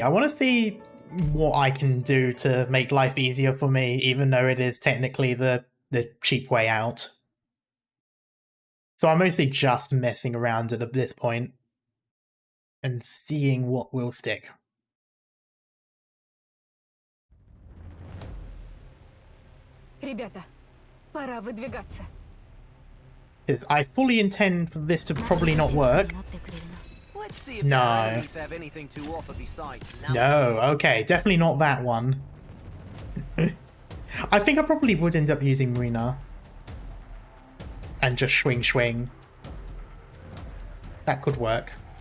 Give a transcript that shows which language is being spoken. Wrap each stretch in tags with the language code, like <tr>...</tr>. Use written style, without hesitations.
<en>I want to see what I can do to make life easier for me, even though it is technically the cheap way out. So I'm mostly just messing around at this point and seeing what will stick.</en> <ru>Ребята, пора выдвигаться.</ru> <en>Because I fully intend for this to probably not work. Let's see if No. our enemies have anything to offer besides No, numbers. okay, definitely not that one. I think I probably would end up using Marina. And just swing. That could work.</en>